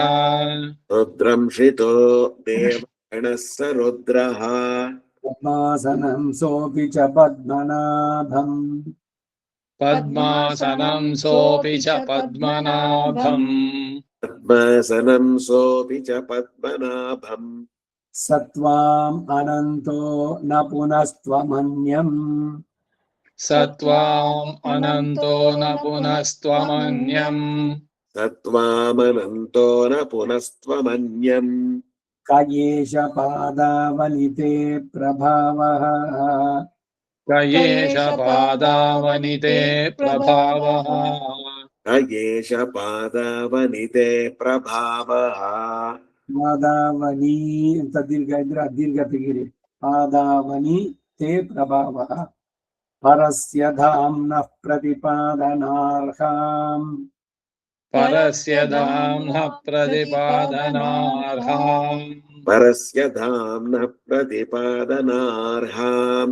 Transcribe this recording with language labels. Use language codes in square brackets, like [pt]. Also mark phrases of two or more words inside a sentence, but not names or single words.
[sa] ರುದ್ರಂಶಿತೋ ದೇವಗಣಃ ಸ ರುದ್ರಃ ಪದ್ಮಾಸನಂ ಸೋಪಿ ಚ ಪದ್ಮನಾಭಂ ಪದ್ಮಾಸನಂ ಸೋಪಿ ಚ ಪದ್ಮನಾಭಂ ಪದ್ಮಾಸನಂ ಸೋಪಿ ಚ ಪದ್ಮನಾಭಂ ಸತ್ವಾಂ ಅನಂತೋ ನ ಪುನಸ್ತ್ವಮನ್ಯಂ ಸತ್ವಾಂ ಅನಂತೋ ನ ಪುನಸ್ತ್ವಮನ್ಯಂ ಸತ್ವಾಮನಂತೋ ನ ಪುನಸ್ತ್ವಮನ್ಯಂ ಕಯೇಶ ಪಾದಾವನಿತೆ ಪ್ರಭಾವಃ ಕಯೇಶ ಪಾದಾವನಿತೆ ಪ್ರಭಾವಃ ಕಯೇಶ ಪಾದಾವನಿತೆ ಪ್ರಭಾವಃ ಪಾದಾವನಿ [kn] ಅಂತ ದೀರ್ಘ ಇದ್ರೆ ದೀರ್ಘ ತೆಗಿರಿ [sa] ಪಾದಾವನಿ ತೇ ಪ್ರಭಾವಃ ಪರಸ್ಯ ಧಾಮ್ನಃ ಪ್ರತಿಪಾದನಾರ್ಹಾಂ ಪರಸ್ಯ ಧಾಮ್ನಃ ಪ್ರತಿಪಾದನಾರ್ಹಾಂ ಪರಸ್ಯ ಧಾಮ್ನಃ ಪ್ರತಿಪಾದನಾರ್ಹಾಂ